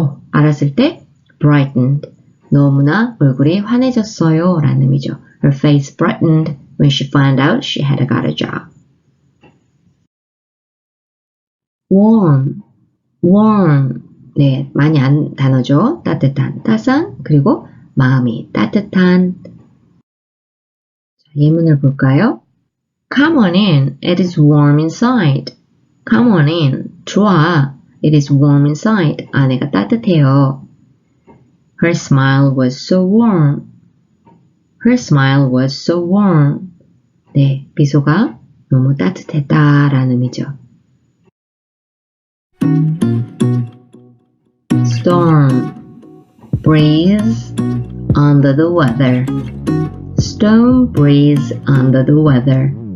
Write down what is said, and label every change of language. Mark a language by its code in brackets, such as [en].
[ko] 알았을 때 brightened. 너무나 얼굴이 환해졌어요 라는 의미죠. [en] Her face brightened when she found out she had got a job. [ko] warm, warm. 네, 많이 아는 단어죠. 따뜻한, 따스한, 그리고 마음이 따뜻한. 자, 예문을 볼까요? [en] Come on in, it is warm inside. Come on in, [ko] 들어와. [en] It is warm inside. [ko] 안에가 따뜻해요. [en] Her smile was so warm. Her smile was so warm. [ko] 네, 미소가 너무 따뜻했다라는 의미죠. [en] Storm, breeze, under the weather. Storm breeze under the weather.